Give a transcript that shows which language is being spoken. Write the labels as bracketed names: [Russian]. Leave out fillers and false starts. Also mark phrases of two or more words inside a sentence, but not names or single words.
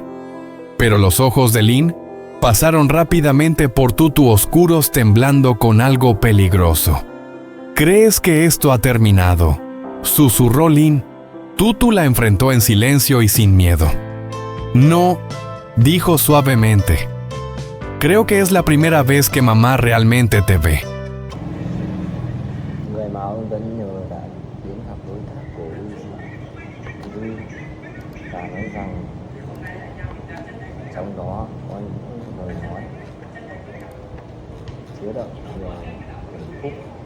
[Spanish] Pero los ojos de Lynn pasaron rápidamente por Tutu, oscuros, temblando con algo peligroso. «¿Crees que esto ha terminado?», susurró Lynn. Tutu la enfrentó en silencio y sin miedo. «No», dijo suavemente. «Creo que es la primera vez que mamá realmente te ve». [Vietnamese] Người mà ông Tuấn nhờ đã đến gặp đối tác của Uzi và nói rằng trong đó có những lời nói chứa đựng nhiều hạnh phúc.